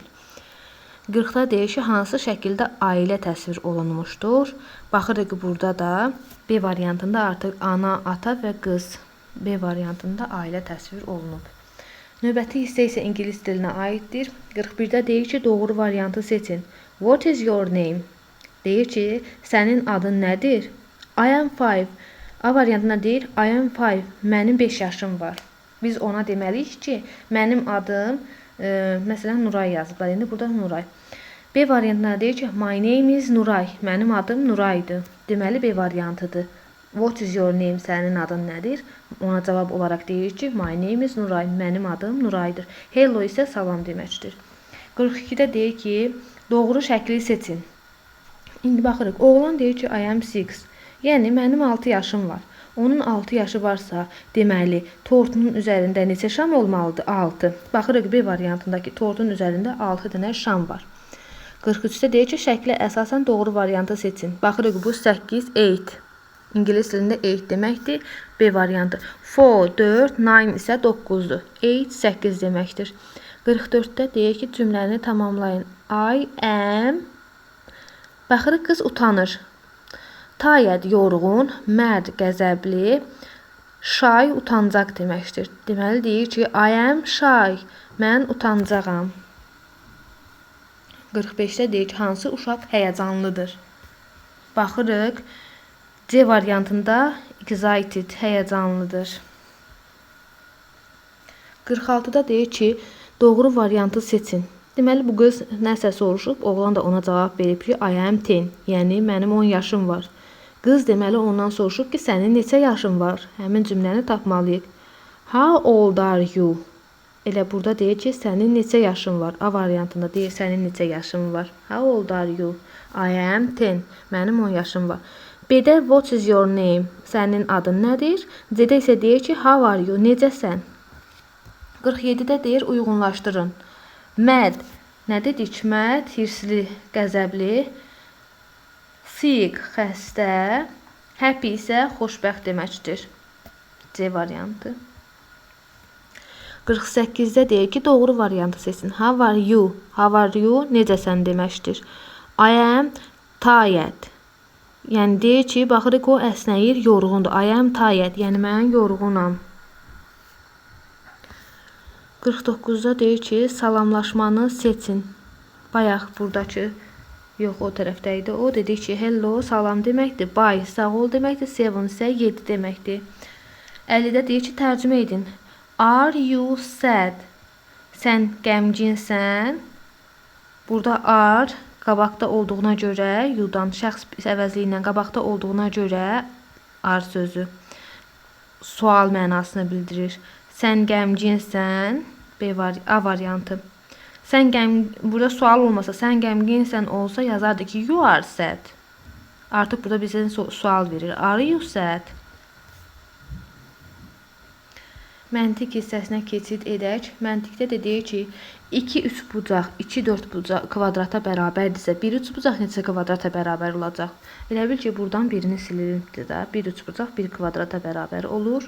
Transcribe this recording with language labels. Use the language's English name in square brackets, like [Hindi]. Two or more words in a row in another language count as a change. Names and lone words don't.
[Azerbaijani] 40-da deyir ki, hansı şəkildə ailə təsvir olunmuşdur? Baxırıq, burada da B variantında artıq ana, ata və qız. B variantında ailə təsvir olunub. Növbəti hissə isə ingilis dilinə aiddir. 41-də deyir ki, doğru variantı seçin. [English] What is your name? [Azerbaijani] Deyir ki, sənin adın nədir? [English] I am 5. [Azerbaijani] A variantına deyir, [English] I am 5. [Azerbaijani] Mənim 5 yaşım var. Biz ona deməliyik ki, mənim adım, məsələn, Nuray yazıblar. İndi burada Nuray. B variantına deyir ki, [English] my name is Nuray. [Azerbaijani] Mənim adım Nuraydır. Deməli, B variantıdır. [English] What is your name? [Azerbaijani] Sənin adın nədir? Ona cavab olaraq deyir ki, [English] my name is Nuray. [Azerbaijani] Mənim adım Nuraydır. Hello isə salam deməkdir. 42-də deyir ki, doğru şəkli seçin. İndi baxırıq. Oğlan deyir ki, [English] I am 6. [Azerbaijani] Yəni, mənim 6 yaşım var. Onun 6 yaşı varsa, deməli, tortunun üzərində neçə şam olmalıdır? 6. Baxırıq, B variantındakı tortun üzərində 6 dənə şam var. 43-də deyir ki, şəklə əsasən doğru variantı seçin. Baxırıq, bu 8, 8. İngilis dilində 8 deməkdir. B variantı. 4, 4, 9 isə 9-dur. 8, 8 deməkdir. 44-də deyir ki, cümləni tamamlayın. [English] I am. [Azerbaijani] Baxırıq, qız utanır. Tired, yorğun, mad, qəzəbli, shy, utancaq deməkdir. Deməli, deyir ki, [English] I am shy, [Azerbaijani] mən utancağam. 45-də deyir ki, hansı uşaq həyəcanlıdır? Baxırıq, C variantında excited, həyəcanlıdır. 46-da deyir ki, doğru variantı seçin. Deməli, bu qız nəsə soruşub, oğlan da ona cavab verib ki, [English] I am 10, [Azerbaijani] yəni mənim 10 yaşım var. Qız deməli ondan soruşub ki, sənin neçə yaşın var? Həmin cümləni tapmalıyıq. [English] How old are you? [Azerbaijani] Elə burada deyir ki, sənin neçə yaşın var? A variantında deyir, sənin neçə yaşın var? [English] How old are you? I am 10. [Azerbaijani] Mənim 10 yaşım var. [English] B-də what is your name? [Azerbaijani] Sənin adın nədir? C-də isə deyir ki, [English] how are you? [Azerbaijani] Necəsən? 47-də deyir, uyğunlaşdırın. Mad, nə dedik? Mad, hirsli, qəzəbli. Sick, xəstə. Happy isə xoşbəxt deməkdir. C variantı. 48-də deyir ki, doğru variantı seçin. [English] How are you? How are you? [Azerbaijani] Necəsən deməkdir. [English] I am tired. [Azerbaijani] Yəni deyir ki, baxırıq o əsnəyir, yorğundur. [English] I am tired. [Azerbaijani] Yəni mən yorğunam. 49-da deyir ki, salamlaşmanı seçin. Bayaq buradakı, yox o tərəfdə idi. O dedi ki, hello, salam deməkdir. Bye, sağ ol deməkdir. 7 isə 7 deməkdir. 50-də deyir ki, tərcümə edin. [English] Are you sad? [Azerbaijani] Sən qəmginsən. Burada are qabaqda olduğuna görə, you-dan şəxs əvəzliyi ilə qabaqda olduğuna görə are sözü sual mənasını bildirir. Sən qəmginsən. B A variantı. Burada sual olmasa, sən qəmginsən olsa yazardı ki, [English] you are sad. [Azerbaijani] Artıq burada bizə sual verir. [English] Are you sad? [Azerbaijani] Məntiq hissəsinə keçid edək. Məntiqdə də deyir ki, 2 üçbucaq, 2 dördbucaq kvadrata bərabərdirsə, 1 üçbucaq neçə kvadrata bərabər olacaq? Elə bil ki, buradan birini silinibdir də. 1 üçbucaq 1 kvadrata bərabər olur.